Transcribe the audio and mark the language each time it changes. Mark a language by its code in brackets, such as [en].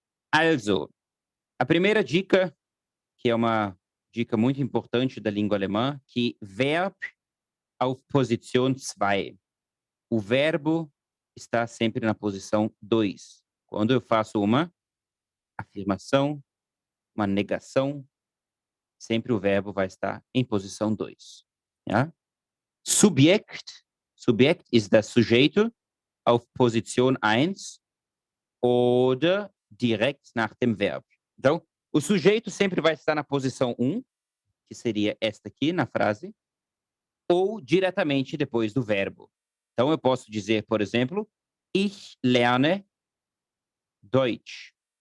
[pt] Also, a primeira dica, que é uma dica muito importante da língua alemã, que [de] Verb auf Position 2. [pt] O verbo está sempre na posição 2. Quando eu faço uma afirmação, uma negação, sempre o verbo vai estar em posição 2. [de] Ja? Subjekt ist das Sujeito auf Position 1 oder direkt nach dem Verb. [pt] Então, o sujeito sempre vai estar na posição 1, que seria esta aqui na frase, ou diretamente depois do verbo. Então, eu posso dizer, por exemplo, [de] ich lerne Deutsch.